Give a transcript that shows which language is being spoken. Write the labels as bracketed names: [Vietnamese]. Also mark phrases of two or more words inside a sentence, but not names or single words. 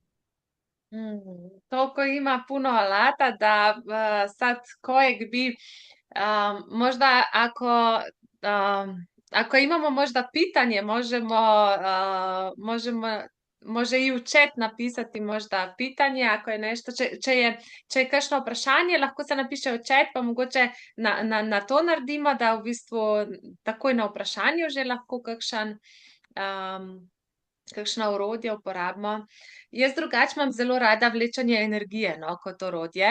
[Croatian] Toliko ima puno alata da sad kojeg bi možda ako imamo možda pitanje može i u chat napisati možda pitanje, ako je nešto, [Slovenian] če je kakšno vprašanje, lahko se napiše v chat, pa mogoče na to naredimo, da v bistvu takoj na vprašanju že lahko kakšna orodja uporabimo. Jaz drugače imam zelo rada vlečanje energije, no, kot orodje.